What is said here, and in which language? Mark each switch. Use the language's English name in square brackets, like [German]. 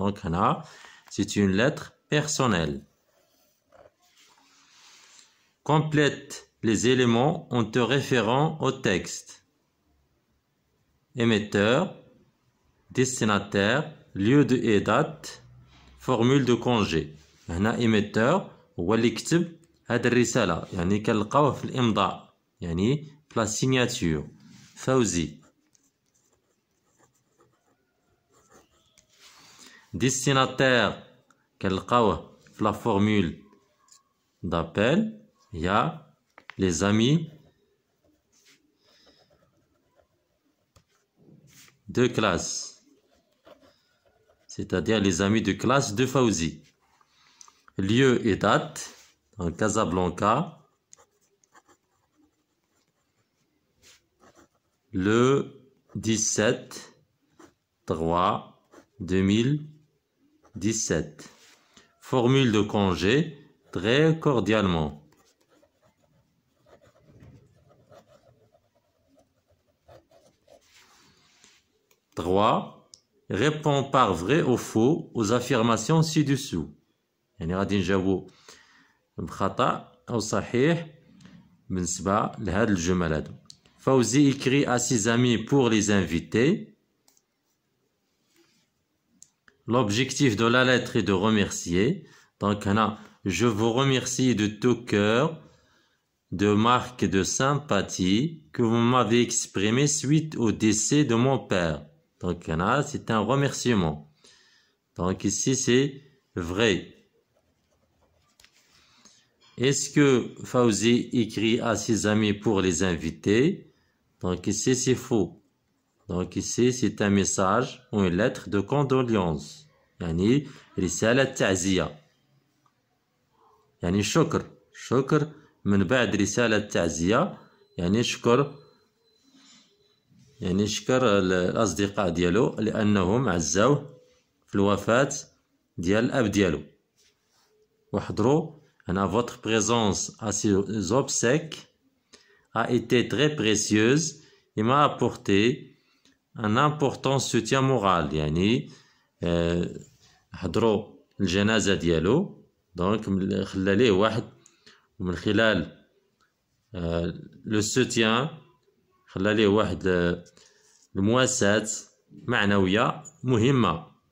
[French] donc هنا c'est une lettre personnelle. Complète les éléments en te référant au texte. Émetteur, destinataire, lieu de et date, formule de congé. [Arabic] هنا émetteur هو اللي كتب هاد الرسالة، يعني كنلقاوه في الإمضاء، يعني في لا سيغناتور فوزي. [French] destinataire [Arabic] كنلقاوه في لا فورمول دابيل، هي [French] les amis de classe, c'est-à-dire les amis de classe de Fawzi. Lieu et date, en Casablanca, le 17/3/2017. Formule de congé, très cordialement. Trois, réponds par vrai ou faux aux affirmations ci-dessous. [Arabic] يعني غادي نجاوبو بخطأ أو صحيح بالنسبة لهاد الجمل هادو. [French] فوزي écrit à ses amis pour les inviter. L'objectif de la lettre est de remercier. Donc هنا je vous remercie de tout cœur de marque de sympathie que vous m'avez exprimé suite au décès de mon père. Donc هنا c'est un remerciement. Donc ici c'est vrai. Est-ce que Fawzi écrit à ses amis pour les inviter? Donc ici c'est faux. Donc ici c'est un message ou une lettre de condoléance. [Arabic] يعني رسالة تعزية. يعني شكر من بعد رسالة تعزية، يعني شكر الأصدقاء ديالو لأنهم عزاوه في الوفاة ديال الأب ديالو. وحضروا هنا [French] votre présence à ces obsèques a été très précieuse et m'a apporté un important soutien moral. [Arabic] يعني حضروا الجنازة ديالو، دونك خلى ليه واحد من خلال لو سوتيان، خلى ليه واحد المواساة معنوية مهمة.